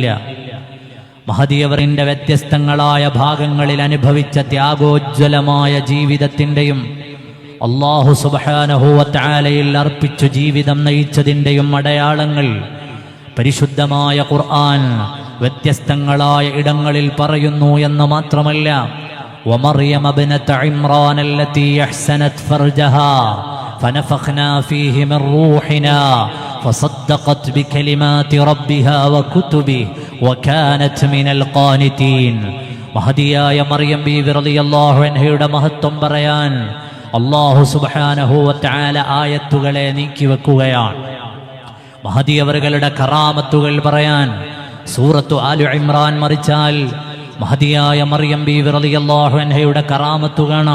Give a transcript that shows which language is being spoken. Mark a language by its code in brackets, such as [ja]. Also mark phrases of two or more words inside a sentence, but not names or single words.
[ml] മഹദിയവറിൻ്റെ വ്യത്യസ്തങ്ങളായ ഭാഗങ്ങളിൽ അനുഭവിച്ച ത്യാഗോജ്വലമായ ജീവിതത്തിൻ്റെയും [ar] الله سبحانه و [ml] തആലയിൽ അർപ്പിച്ചു ജീവിതം നയിച്ചതിൻ്റെയും അടയാളങ്ങൾ പരിശുദ്ധമായ ഖുർആൻ വ്യത്യസ്തങ്ങളായ ഇടങ്ങളിൽ പറയുന്നു എന്ന് മാത്രമല്ല, [ar] ومريم ابنة عمران التي أحسنت فرجها فنفخنا فيه من روحنا فصدقت بكلمات ربها وكتبه وكانت من القانتين. [ml] മഹദിയായ മറിയം ബീവി [ar] رضي الله عنها [ml] മഹത്വം പറയാൻ [ar] الله سبحانه وتعالى [ml] ആയത്തുകളെ നീക്കിവെക്കുകയാണ്. മഹദിയവറുകളുടെ കറാമത്തുകൾ പറയാൻ സൂറത്തു ആലു ഇമ്രാൻ മറിച്ചാൽ മഹദിയായ മറിയം ബീവി [ar] رضي الله عنها [ml] കറാമത്തു കാണാം.